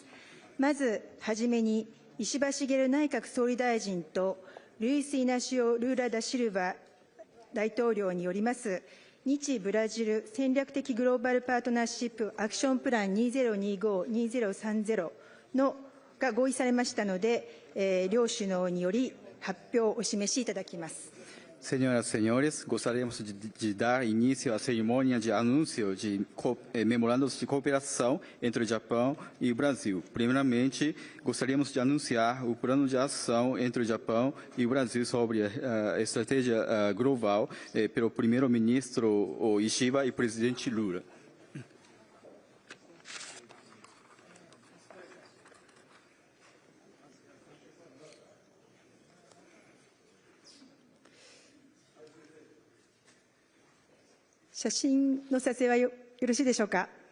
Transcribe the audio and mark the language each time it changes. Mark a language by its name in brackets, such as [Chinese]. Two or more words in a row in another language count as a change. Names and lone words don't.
[Japanese] まずはじめに石破茂内閣総理大臣とルイス・イナシオ・ルーラ・ダ・シルバ大統領によります日ブラジル戦略的グローバルパートナーシップアクションプラン2025-2030が合意されましたので、両首脳により発表をお示しいただきます。 [Portuguese] Senhoras e senhores, gostaríamos de dar início à cerimônia de anúncio de memorandos de cooperação entre o Japão e o Brasil. Primeiramente, gostaríamos de anunciar o plano de ação entre o Japão e o Brasil sobre a estratégia global pelo primeiro-ministro Ishiba e presidente Lula. [Japanese] 写真の撮影はよろしいでしょうか。